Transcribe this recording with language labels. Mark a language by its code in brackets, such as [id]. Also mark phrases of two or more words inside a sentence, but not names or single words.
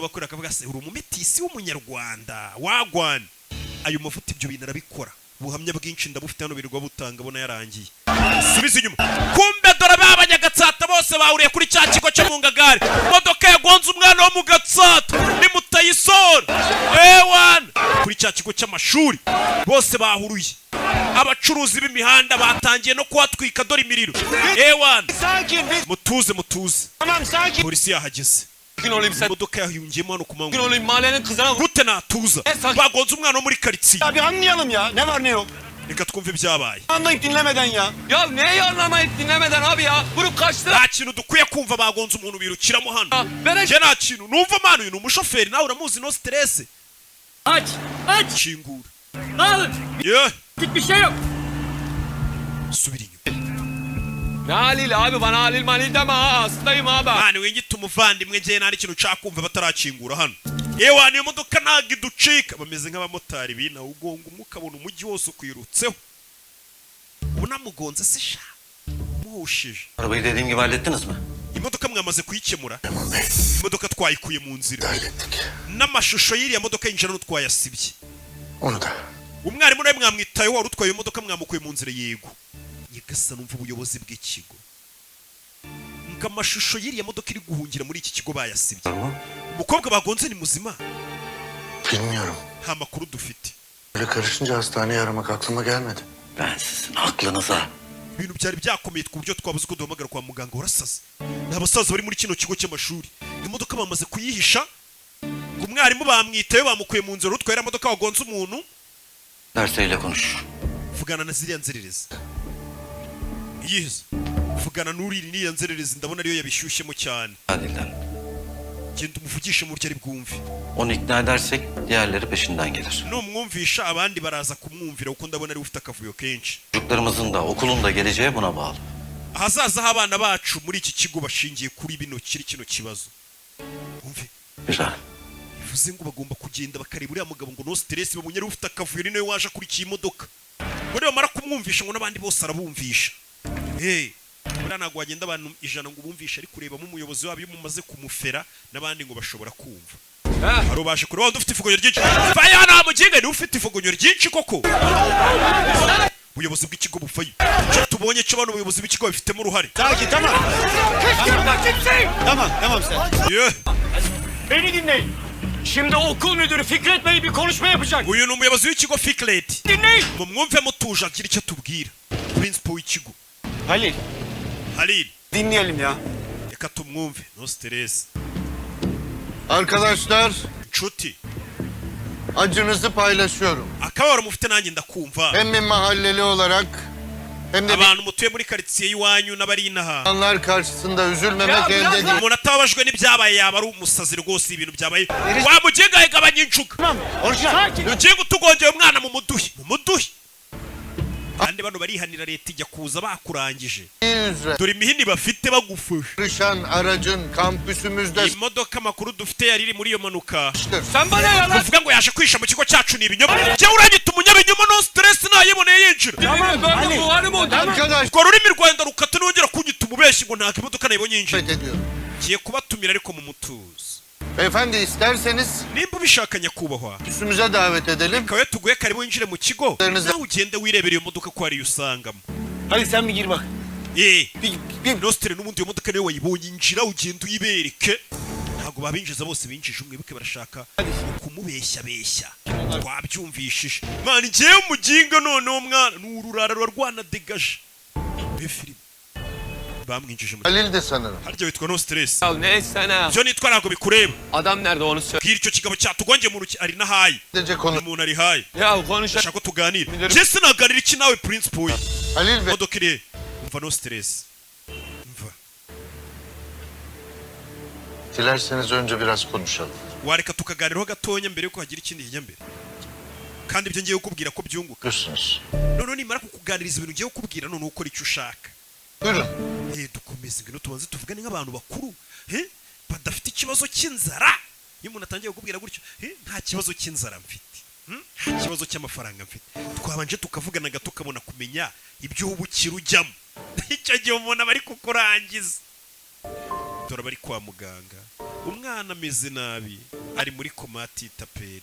[rw] abakorera akavuga se uri umumetisi w'umunyarwanda wagwana ayo mavuta ibyo bintu arabikora ubuhamya bwinshi ndabufite hano birirwa butanga bona yarangiye subiza inyuma kumbe dore babanyagatsata bose bahuriye kuri cya kigo cyo mu Ngagari modoka yagonze umwana wo mu Gatsata ni Mutayisora kuri cya kigo cy'amashuri bose bahuruye abacuruzi b'imihanda batangiye no kuhatwika dore imiriro mutuze [tr] Tamam sakin. [rw] polisi yahageze [tr] Sakin olayım sen. [rw] imodoka yahiyungiyemo hano ku [tr] Sakin [rw] manywa [tr] olayım mahallenin kızına vur. [rw] gute natuza [tr] sakin. [rw] bagonze umwana wo muri karitsiye [tr] Abi anlayalım ya. Ne var ne yok. [rw] reka twumve ibyabaye [tr] Anlayıp dinlemeden ya. Ya neyi anlamayıp dinlemeden abi ya? Vurup kaçtı. [rw] nta kintu dukwiye kumva bagonze umuntu birukiramo hano Bere njye nta kintu numva manu uyu ni umushoferi nawe uramuzi no stress [tr] Aç! [rw] kingura [tr] Dağılın! ye Bir şey yok! [rw] subira inyuma [tr] Ne Halil abi bana Halil Malil deme ha hastayım abi. [rw] mani wengita umuvandimwe njye nta n'ikintu nshaka kumva batarakingura hano yewe niyo modoka ntabwo iducika bameze nk'abamotari bina ugonga umwuka abona umujyi wose ukwirutseho ubu namugonze se sha muhushije [tr] Arabayı dediğim gibi hallettiniz mi? [rw] imodoka mwamaze kuyikemura imodoka twayikuye mu nzira n'amashusho y'iriya modoka yinjira n'utwayasibye [tr] Onu da. [rw] umwarimu nawe mwamwitayeho wari utwaye imodoka mwamukuye mu nzira yego nyigasa numva ubuyobozi bw'ikigo ngo amashusho y'iriya modoka iri guhungira muri iki kigo bayasibye umukobwa bagonze ni muzima [tr] Bilmiyorum. [rw] nta makuru dufite [tr] Böyle karışınca hastaneye aramak aklıma gelmedi. Ben sizin aklınıza. [rw] ibintu byari byakomeye ku buryo twabuze ko duhamagara kwa muganga warasaze ni abasaza bari muri kino kigo cy'amashuri imodoka bamaze kuyihisha ngo umwarimu bamwitayeho bamukuye mu nzira utwaye imodoka wagonze umuntu [tr] Derseyle konuş. [rw] vugana na ziriya nzererezi yize vugana n'uriri n'iya nzererezi ndabona ariyo yabishyushyemo cyane [tr] Halil'den. [rw] genda umuvugishe mu buryo ari bwumve [tr] Onu ikna edersek diğerleri peşinden gelir. [rw] numwumvisha abandi baraza kumwumvira kuko ndabona ari ufite akavuyo kenshi [tr] Çocuklarımızın da okulun da geleceği buna bağlı. [rw] ahazaza h'abana bacu muri iki kigo bashingiye kuri kino kibazo umve [tr] Güzel. [rw] bivuze ngo bagomba kugenda bakareba uriya mugabo ngo no stress bamunyere ufite akavuyo ni nawe waje akurikiye imodoka ngo bamara kumwumvisha ngo n'abandi bose arabumvisha buriya ntabwo wagenda abantu 100 ngo bumvishe ari kurebamo umuyobozi wabo iyo mumaze kumufera n'abandi ngo bashobora kumva hari ubashe kureba wandi ufite ifugonyo ryinshi faya nta muginga niwe ufite ifugonyo ryinshi koko ubuyobozi bw'ikigo bufayo icyo tubonye cyo bano ubuyobozi bw'ikigo bifitemo uruhare [tr] Tamam sen. [en] Yeah. [tr] Beni dinleyin. Şimdi okul müdürü Fikret Bey bir konuşma yapacak. [rw] uyu ni umuyobozi w'ikigo Fiklet [tr] Dinleyin. [rw] mumwumve mutuje agira icyo atubwira principal w'ikigo Halil Halil [tr] dinleyelim ya. [rw] reka tumwumve no stress [tr] Arkadaşlar [rw] inshuti [tr] acınızı paylaşıyorum. [rw] akababaro mufite nanjye ndakumva [tr] Hem bir mahalleli olarak hem de [rw] abantu mutuye muri karitsiye y'iwanyu n'abari inaha [tr] insanlar karşısında üzülmemek elde değil. [rw] umuntu atababajwe n'ibyabaye yaba ari umusazi rwose ibintu byabaye wa mugenga yagabanya incuka mugenga utugongeye umwana mu muduhi kandi bano barihanira leta ijya kuza bakurangije [tr] Üzere [rw] dore imihini bafite bagufasha [tr] yarışan aracın kampüsümüzde [rw] imodoka amakuru dufite yari iri muri iyo manuka [tr] Sen bana yalan. [rw] uvuga ngo yaje kwisha mu kigo cyacu ni ibinyoma jya uranyita umunyabinyoma no stress nayiboneye yinjira [tr] Böyle bu hanım oldu. arkadaş [rw] urwo rurimi rwanda rukata nongera kunyita umubeshyi ngo ntabwo imodoka nayibonye yinjira [tr] ediyorum. [rw] ngiye kubatumira ariko mu mutuzo [tr] Beyefendi isterseniz [rw] nimba ubishaka nyakubahwa [tr] üstümüze davet edelim. [rw] kawe tuguhe karibu winjire mu kigo [tr] Üzerinize- [rw] nawe ugende wirebera iyo modoka ko ariyo usangamo [tr] Hadi sen bir gir bak. [rw] nostere n'ubundi iyo modoka niyo wayibonye injira ugenda uyibereke ntabwo babinjiza bose binjije umwibuke barashaka kumubeshyabeshya twabyumvishije mwana ngewe umuginga noneho mwana ni ururara ruba rwanadegaje be filime bamwinjije mu [tr] Halil de sanırım. [rw] harya witwa no stress [tr] Ya neyse ne. [rw] byo nitwa ntabwo bikureba [tr] Adam nerede onu söyle. [rw] bwira icyo kigabo cyatugongeye mu ruki ari nahaye [tr] Sadece konu. [rw] umuntu ari haye [tr] Ya konuş. [rw] ashaka ko tuganira [tr] Bilirim. [rw] je sinaganira iki nawe principal Halil Bey modoka iri umva no stress umva [tr] dilerseniz önce biraz konuşalım. [rw] wareka tukaganiraho gatonya mbere yuko hagira ikindi kijya mbere kandi ibyo ngiye kukubwira ko byunguka [tr] Görüyorsunuz. [rw] none nimara kukuganiriza ibintu ngiye kukubwira none ukora icyo ushaka [tr] Buyurun. [rw] dukomeze ngwino tubanze tuvugane nk'abantu bakuru badafite ikibazo cy'inzara iyo umuntu atangiye kukubwira gutyo nta kibazo cy'inzara mfite nta kibazo cy'amafaranga mfite twabanje tukavugana gato ukabona kumenya ibyo ubukira ujyamo icyo gihe umuntu aba ari kukurangiza dore bari kwa muganga umwana ameze nabi ari muri komati y'itaperi